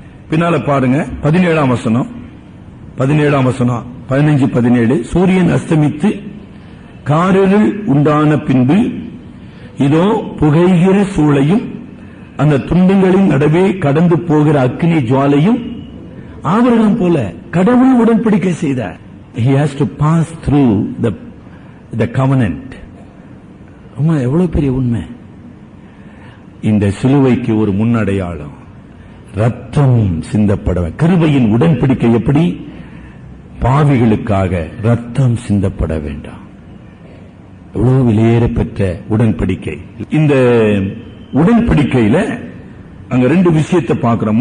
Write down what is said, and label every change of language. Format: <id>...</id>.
<ta>பின்னால பாருங்க 17ஆம் வசனம் 15-17. சூரியன் அஸ்தமித்து காரிருள் உண்டான பின்பு இதோ புகைகிற சூளையும் அந்த துண்டங்களின் நடுவே கடந்து போகிற அக்னி ஜுவாலையும். ஆபிரகாம் போல கடவுள் உடன்படிக்கை செய்தார்.</ta> <en>He has to pass through the covenant.</en> <ta>எவ்வளவு பெரிய உண்மை! இந்த சிலுவைக்கு ஒரு முன்னடையாளம், ரத்தம் சிந்தப்பட. கிருபையின் உடன்படிக்கை எப்படி? பாவிகளுக்காக ரத்தம் சிந்தப்பட வேண்டாம். எவ்வளவு விலையேற பெற்ற உடன்படிக்கை. இந்த உடன்படிக்கையில அங்க 2 விஷயத்தை பார்க்கிறோம்.</ta>